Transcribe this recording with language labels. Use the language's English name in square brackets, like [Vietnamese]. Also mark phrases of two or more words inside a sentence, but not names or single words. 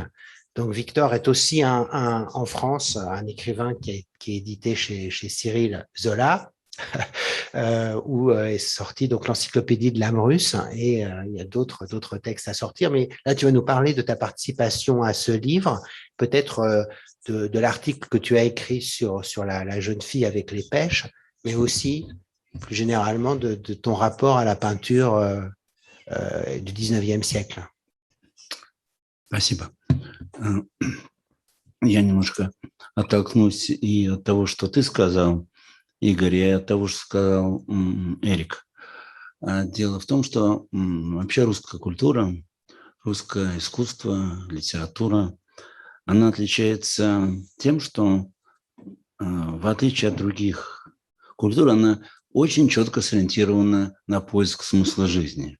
[French] Donc, Victor est aussi en France un écrivain qui est édité chez Cyril Zola, où est sorti donc l'encyclopédie de l'âme russe, et il y a d'autres textes à sortir. Mais là, tu vas nous parler de ta participation à ce livre, peut-être de l'article que tu as écrit sur la jeune fille avec les pêches, mais aussi, plus généralement, de ton rapport à la peinture du 19e siècle. [Russian] Спасибо. Я немножко оттолкнусь и от того, что ты сказал, Игорь, и от того, что сказал Эрик. Дело в том, что вообще русская культура, русское искусство, литература, она отличается тем, что в отличие от других культур, она очень четко сориентирована на поиск смысла жизни.